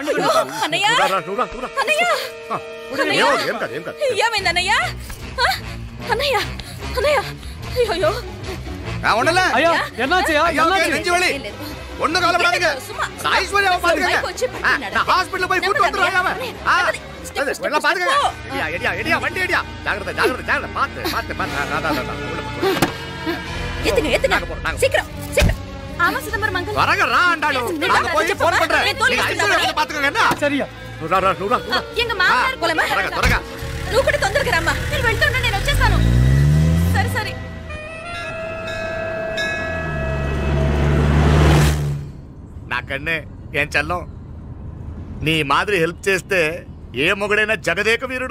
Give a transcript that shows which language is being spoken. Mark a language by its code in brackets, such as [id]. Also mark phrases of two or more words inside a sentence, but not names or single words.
[te] ఏమైందన్నయ్య? అన్నయ్య అన్నయ్య అయ్యో ఉండలే [ta] ஐயா என்னாச்சுயா என்னாச்சு நெஞ்சு வலி ஒண்ணு கவலைப்படாதீங்க ஐஸ்வர்யா பாத்துக்கங்க ஹாஸ்பிடல்ல போய் கூட்டி வந்துறோம் அவன் எல்லாம் பாத்துக்கங்க எடியா வண்டி எடியா ஜாகிரதை பாத்து எத்துங்க சீக்கிரம் சீக்கிரம் ஆமா சிதம்பரம் மங்கல் வரங்க ரா ஆண்டாளு நான் போய் ஃபோன் பண்றேன் நீங்க ஐஸ்வர்யா பாத்துக்கங்க என்ன சரியா நூரா எங்க மாமனார் போலமா [te] త్వరగా నువ్వు కూడా తొందరగా రమ్మా నేను వెళ్తున్నా నేను వచ్చేస్తాను సరే సరే నాకన్నే ఏం చల్లం నీ మాదిరి హెల్ప్ చేస్తే ఏ మొగుడైనా జగదేక వీరుడు